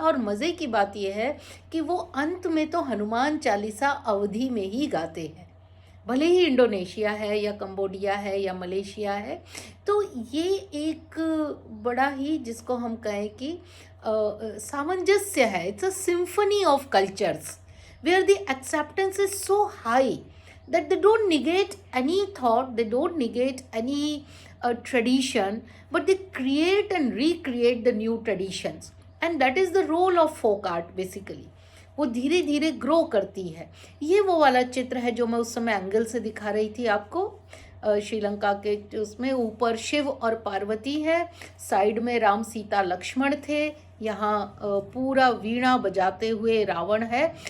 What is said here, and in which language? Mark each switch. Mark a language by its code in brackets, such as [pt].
[hi] और मज़े की बात यह है कि वो अंत में तो हनुमान चालीसा अवधि में ही गाते हैं, भले ही इंडोनेशिया है या कंबोडिया है या मलेशिया है। तो ये एक बड़ा ही, जिसको हम कहें कि सामंजस्य है। [en] It's a symphony of cultures where the acceptance is so high that they don't negate any thought, they don't negate any tradition, but they create and recreate the new traditions, and that is the role of folk art basically. [hi] वो धीरे धीरे grow करती है। ये वो वाला चित्र है जो मैं उस समय एंगल से दिखा रही थी आपको। श्रीलंका के उसमें ऊपर शिव और पार्वती है, साइड में राम सीता लक्ष्मण थे, यहाँ पूरा वीणा बजाते हुए रावण है।